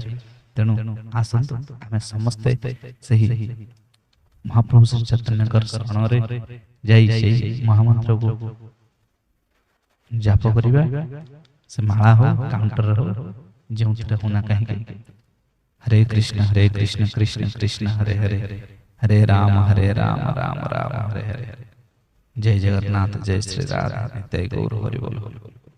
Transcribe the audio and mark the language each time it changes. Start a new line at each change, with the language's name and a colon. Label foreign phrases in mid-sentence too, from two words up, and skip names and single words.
Odia: ତେଣୁ ଆସନ୍ତୁ ଆମେ ସମସ୍ତେ ସେହି ମହାପ୍ରଭୁ ଶ୍ରୀ ଚୈତନ୍ୟଙ୍କର ଶରଣରେ ଯାଇ ସେଇ ମହାମନ୍ତ୍ରକୁ ଜାପ କରିବା। ସେ ମାଳା ହଉ କାଉଣ୍ଟର ହଉ ଯେଉଁଥିରେ ହଉନା କାହିଁକି। ହରେ କୃଷ୍ଣ କୃଷ୍ଣ କୃଷ୍ଣ ହରେ ହରେ ହରେ ରାମ ରାମ ରାମ ହରେ ହରେ।
Hindi: जय जगन्नाथ जय श्री राधा नित्य गौर हरि बोल।